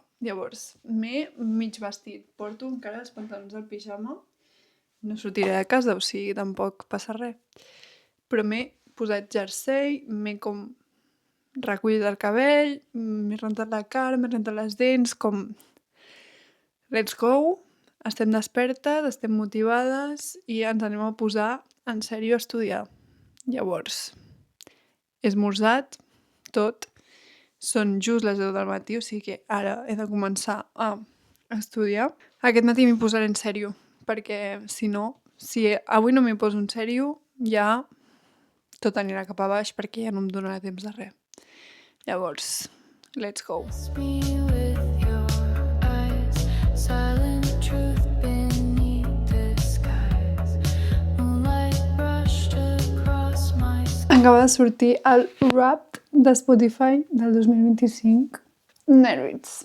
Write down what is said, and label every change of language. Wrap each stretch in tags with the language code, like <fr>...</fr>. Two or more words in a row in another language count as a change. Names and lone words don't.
<ca>Llavors, m'he mig vestit, porto encara els pantalons del pijama, no sortiré de casa, o sigui, tampoc passa res. Però m'he posat jersei, m'he com recollit el cabell, m'he rentat la cara, m'he rentat les dents, com</ca> <en>let's go!</en> <ca>Estem despertes, estem motivades i ens anem a posar en sèrio a estudiar. Llavors, he esmorzat tot, són just les 10 del matí, o sigui que ara he de començar a estudiar. Aquest matí m'hi posaré en sèrio, perquè si no, si avui no m'hi poso en sèrio, ja tot anirà cap a baix perquè ja no em donarà temps de res. Llavors,</ca> <en>let's go!</en> <ca>Acaba de sortir el Wrapped de Spotify del 2025. Nervis.</ca>